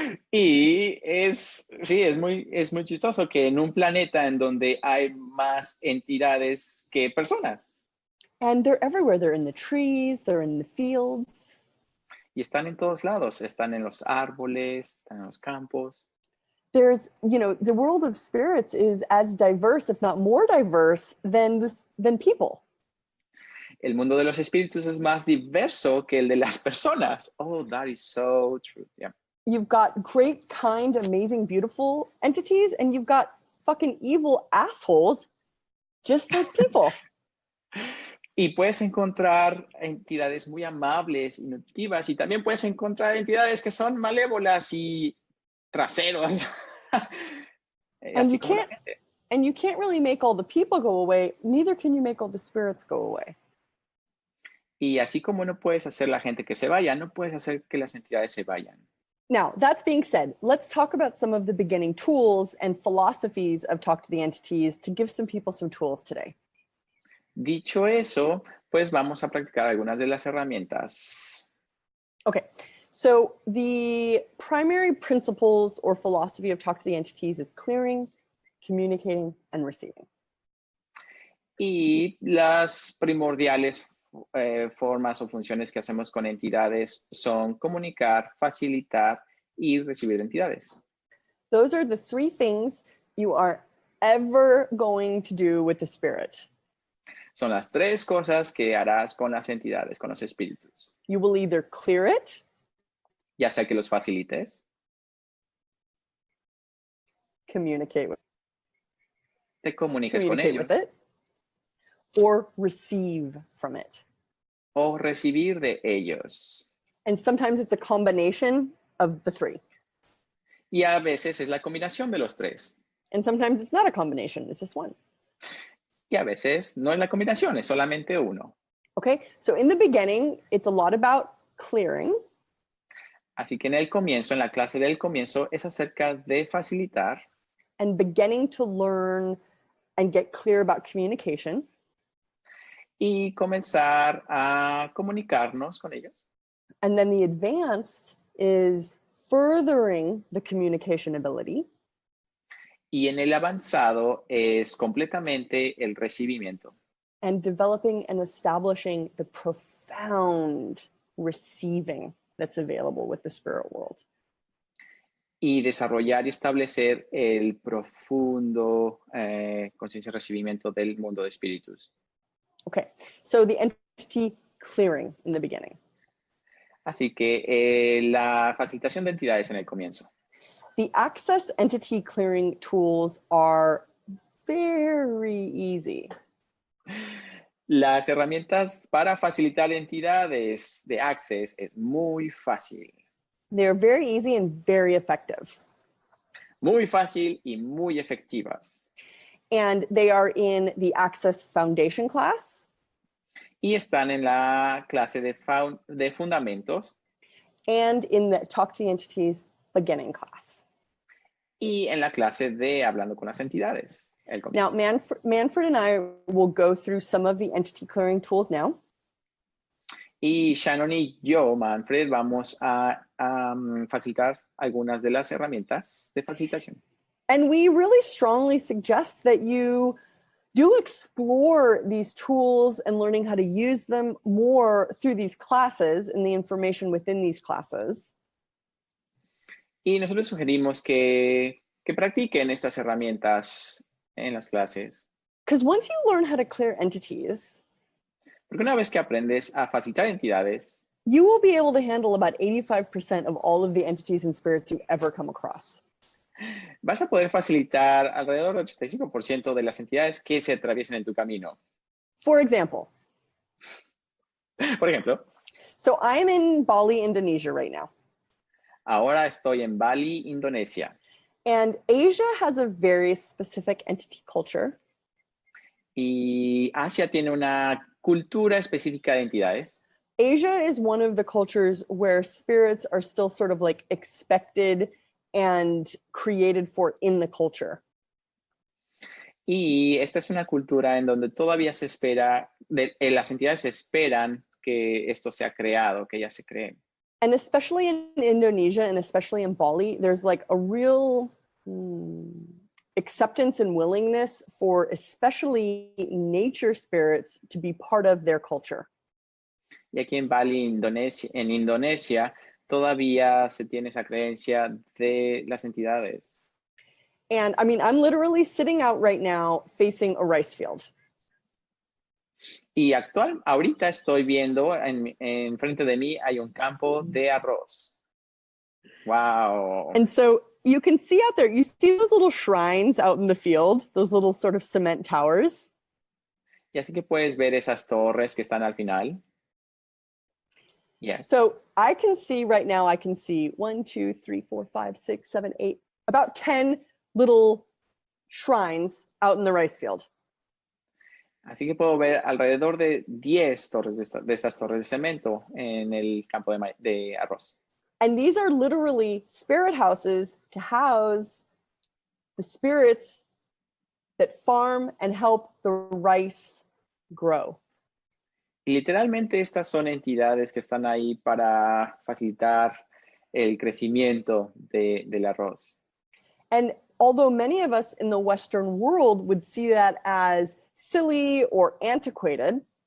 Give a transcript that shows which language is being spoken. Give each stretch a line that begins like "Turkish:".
Spanish: Y es muy chistoso que en un planeta en donde hay más entidades que personas.
English: And they're everywhere. They're in the trees, they're in the fields.
Spanish: Y están en todos lados, están en los árboles, están en los campos.
English: There's, the world of spirits is as diverse, if not more diverse than people.
Spanish: El mundo de los espíritus es más diverso que el de las personas.
English: Oh, that is so true. Yeah. You've got great, kind, amazing, beautiful entities, and you've got fucking evil assholes, just like people.
Spanish: Y puedes encontrar entidades muy amables, intuitivas, y también puedes encontrar entidades que son malévolas y traseros.
English: And you can't really make all the people go away, neither can you make all the spirits go away.
Spanish: Y así como no puedes hacer la gente que se vaya, no puedes hacer que las entidades se vayan.
English: Now, that's being said, let's talk about some of the beginning tools and philosophies of Talk to the Entities to give some people some tools today.
Spanish: Dicho eso, pues vamos a practicar algunas de las herramientas.
English: Okay, so the primary principles or philosophy of Talk to the Entities is clearing, communicating, and receiving.
Spanish: Y las primordiales formas o funciones que hacemos con entidades son comunicar, facilitar y recibir entidades.
English: Those are the three things you are ever going to do with the spirit.
Spanish: Son las tres cosas que harás con las entidades, con los espíritus.
English: You will either clear it,
Spanish: ya sea que los facilites,
English: communicate with,
Spanish: te comuniques con ellos,
English: with it, or receive from it.
Spanish: O recibir de ellos.
English: And sometimes it's a combination of the three.
Spanish: Y a veces es la combinación de los tres.
English: And sometimes it's not a combination, it's just one.
Spanish: Y a veces no es la combinación, es solamente uno.
English: Okay, so in the beginning, it's a lot about clearing.
Spanish: Así que en el comienzo, en la clase del comienzo, es acerca de facilitar.
English: And beginning to learn and get clear about communication.
Spanish: Y comenzar a comunicarnos con ellos.
English: And then the advanced is furthering the communication ability.
Spanish: Y en el avanzado es completamente el recibimiento.
English: And developing and establishing the profound receiving that's available with the spirit world.
Spanish: Y desarrollar y establecer el profundo conciencia y recibimiento del mundo de espíritus.
English: Okay, so the entity clearing in the beginning.
Spanish: Así que la facilitación de entidades en el comienzo.
English: The access entity clearing tools are very easy.
Spanish: Las herramientas para facilitar entidades de Access es muy fácil.
English: They're very easy and very effective.
Spanish: Muy fácil y muy efectivas.
English: And they are in the Access Foundation class.
Spanish: Y están en la clase de fundamentos.
English: And in the Talk to the Entities beginning class.
Spanish: Y en la clase de Hablando con las entidades, el
English: Now,
Spanish: comienzo.
English: Manfred and I will go through some of the entity clearing tools now.
Spanish: Y Shannon y yo, Manfred, vamos a facilitar algunas de las herramientas de facilitación.
English: And we really strongly suggest that you do explore these tools and learning how to use them more through these classes and the information within these classes.
Spanish: Y nosotros sugerimos que practiquen estas herramientas en las clases.
English: Because once you learn how to clear entities,
Spanish: Porque una vez que aprendes a facilitar entidades,
English: you will be able to handle about 85% of all of the entities and spirits you ever come across.
Spanish: vas a poder facilitar alrededor del 85% de las entidades que se atraviesen en tu camino.
English: For example,
Spanish: Por ejemplo,
English: so I am in Bali, Indonesia right now.
Spanish: ahora estoy en Bali, Indonesia.
English: And Asia has a very specific entity culture.
Spanish: Y Asia tiene una cultura específica de entidades.
English: Asia is one of the cultures where spirits are still sort of like expected and created for in the culture.
Spanish: Y esta es una cultura en donde todavía se espera, las entidades esperan que esto sea creado, que ya se cree.
English: And especially in Indonesia and especially in Bali, there's like a real acceptance and willingness for especially nature spirits to be part of their culture.
Spanish: Y aquí en Bali, en Indonesia, todavía se tiene esa creencia de las entidades.
English: And I mean, I'm literally sitting out right now facing a rice field.
Spanish: Y ahorita estoy viendo, en frente de mí hay un campo de arroz.
English: Wow. And so you can see out there, you see those little shrines out in the field, those little sort of cement towers.
Spanish: Y así que puedes ver esas torres que están al final.
English: Yes. So I can see right now, I can see 1, 2, 3, 4, 5, 6, 7, 8, about 10 little shrines out in the rice field.
Spanish: Así que puedo ver alrededor de 10 torres de estas torres de cemento en el campo de arroz.
English: And these are literally spirit houses to house the spirits that farm and help the rice grow.
Spanish: Y literalmente estas son entidades que están ahí para facilitar el crecimiento del arroz.
English: And although many of us in the Western world would see that as silly or antiquated,